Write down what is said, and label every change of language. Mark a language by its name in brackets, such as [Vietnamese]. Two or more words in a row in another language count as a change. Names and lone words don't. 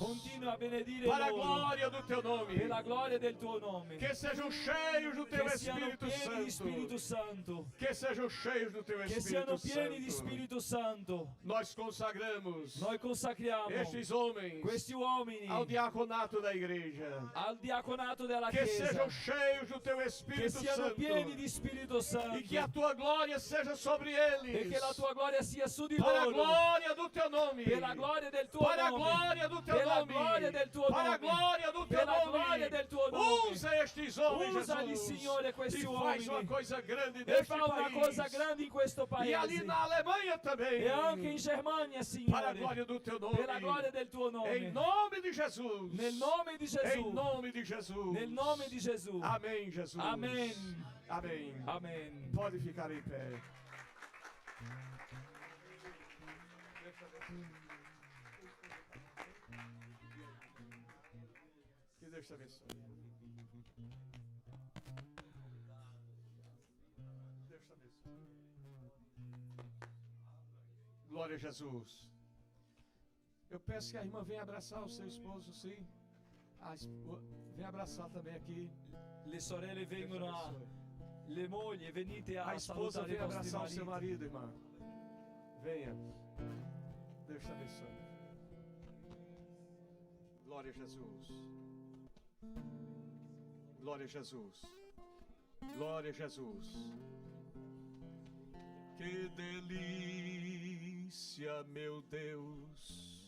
[Italian] Continua a benedire [Portuguese] Para a [Italian] loro [Portuguese] glória do teu nome. [Italian] per la gloria del tuo nome. [Portuguese] Que sejam cheios do teu [Italian] Che siano [Portuguese] Espírito [Italian] pieni di Spirito [Portuguese] Santo. [Italian] Santo. [Portuguese] Que sejam cheios do teu [Italian] Che siano [Portuguese] Espírito [Italian] pieni di [Portuguese] Santo. [Italian] Spirito Santo. [Portuguese] Nós consagramos [Italian] Noi consacriamo [Portuguese] estes homens [Italian] questi uomini [Portuguese] ao diaconato da igreja. [Italian] al diaconato della [Portuguese] Que [Italian] Chiesa. [Portuguese] sejam cheios do teu [Italian] Che [Portuguese] Espírito [Italian] siano [Portuguese] Santo. [Italian] pieni di Spirito Santo. [Portuguese] E que a tua glória seja sobre eles. [Italian] E che la tua gloria sia su di [Portuguese] Para a [Italian] loro. [Portuguese] glória do teu nome. [Italian] Per la gloria del tuo [Portuguese] Para a [Italian] nome. [Portuguese] glória do teu [Italian] Per la [Portuguese] nome. [Italian] gloria del tuo [Portuguese] Para a [Italian] nome. [Portuguese] glória do teu [Italian] Per la [Portuguese] nome. [Italian] gloria del tuo nome. [Portuguese] Usa estes homens, [Italian] Usali, [Portuguese] Jesus. [Italian] Signore, questi [Portuguese] E faz [Italian] uomini. [Portuguese] uma coisa grande [Italian] E [Portuguese] neste [Italian] fa una [Portuguese] país. [Italian] cosa grande in questo [Portuguese] E ali [Italian] paese. [Portuguese] na Alemanha também. [Italian] E anche in Germania, [Portuguese] Para a [Italian] Signore. [Portuguese] glória do teu nome. [Italian] Per la gloria del tuo [Portuguese] Em [Italian] nome. [Portuguese] nome de Jesus. [Italian] Nel nome di [Portuguese] Em [Italian] Gesù. [Portuguese] nome de Jesus. [Italian] Nel nome di Gesù. [Portuguese] Amém, Jesus. [Italian] Amen. [Portuguese] Amém. [Italian] Amen. [Portuguese] Pode ficar em pé. Que Deus te abençoe. Deus te abençoe. Glória a Jesus. Eu peço que a irmã venha abraçar o seu esposo, sim. Vem abraçar também aqui. [Italian] Le sorelle vengono [Portuguese] Deus [Italian] a... [Portuguese] abençoe. [Italian] Le mogli, venite [Portuguese] A [Italian] a [Portuguese] esposa [Italian] salutare i [Portuguese] vem [Italian] vostri [Portuguese] abraçar o seu [Italian] mariti. [Portuguese] marido, irmã. Venha. Deus te abençoe. Glória a Jesus. Glória a Jesus. Glória a Jesus. Que delícia, meu Deus.